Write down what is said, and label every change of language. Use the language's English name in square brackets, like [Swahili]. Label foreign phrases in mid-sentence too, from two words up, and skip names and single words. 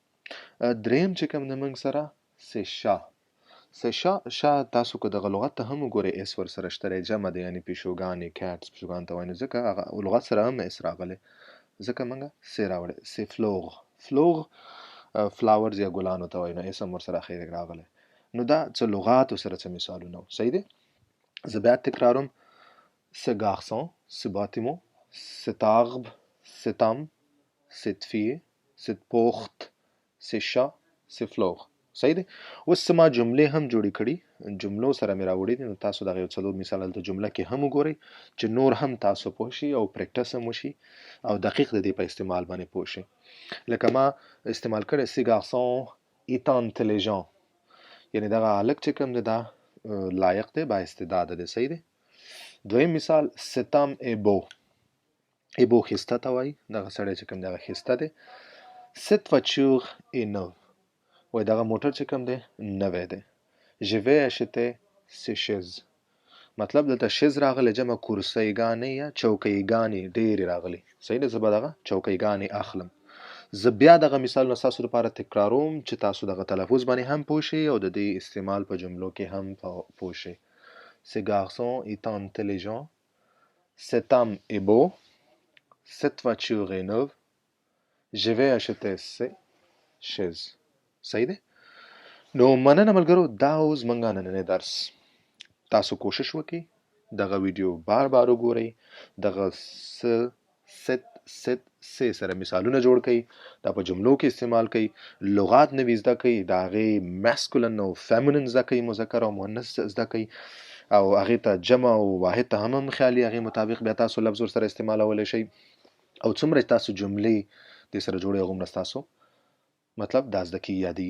[Pashto] دریم چې کوم د موږ سره شا تاسو که دغه لغت ته هم وګورئ اس ورسره شته دی، جمع دی، یعنې پیشوګانې کیټس پیشوګانو ته وایي، نو ځکه هغه لغت سره هم اس راغلی، ځکه موږ سی راوړی. سی فلوغ فلاورز یا ګلانو ته وایي، نو اس هم ورسره اخیر راغلی. نو دا څه لغاتو سره څه مثالونه وو. صحیح دی؟ زه بیا تکراروم: [French] ce garçon, ce bâtiment, cet arbre, cet homme, cette fille, cette porte, ce chat, ce fleur. [Pashto] صحیح دی؟ اوس څه ما جملې هم جوړې کړي، جملو سره مې راوړي دي، نو تاسو دغه یو څلور مثال هلته جمله کې هم وګورئ چې نور هم تاسو پوه شئ او پریکټس هم وشي او دقیق د دې په استعمال باندې پوه شئ. لکه ما استعمال کړی [French] ce garçon est intelligent، [Pashto] یعنې دغه هلک چې کوم دی دا لایق دی، با استعداده دی. صحیح دی؟ دویم مثال [French] cet homme est beau. [Pashto] ایبو ښایسته ته وایي، دغه سړی چې کوم دی هغه ښایسته دی. [French] cette voiture est neuve، [Pashto] وایي دغه موټر چې کوم دی نوی دی. [French] je vais acheter ces chaises، [Pashto] مطلب دلته شز راغلی جمع کرسیګانې یا چوکیګانې ډېرې راغلي. صحیح ده، زه به دغه چوکیګانې اخلم. زه بیا دغه مثالونه ستاسو لپاره تکراروم چې تاسو دغه تلفظ باندې هم پوه شئ او د دې استعمال په جملو کې هم پوه شئ. [French] Ce garçon est intelligent. Cet homme est beau. Cette voiture est neuve. Je vais acheter ces chaises. [Pashto] صحیح ده؟ نو مننه ملګرو، دا اوس زموږ نننی درس. تاسو کوشش وکړئ دغه ویډیو بار بار وګورئ، دغه ست سره مثالونه جوړ کړئ، دا په جملو کې استعمال کړئ، لغات نوي زده کړئ، د هغې ماسکولن او فیمینن زده کړئ، مذکر او مؤنث زده کړئ، او هغې ته جمع او واحد ته هم خیالي هغې مطابق بیا تاسو لفظ ورسره استعمالولی شئ، او څومره تاسو جملې دې سره جوړئ هغومره ستاسو مطلب دا زده کیږي یادېږي.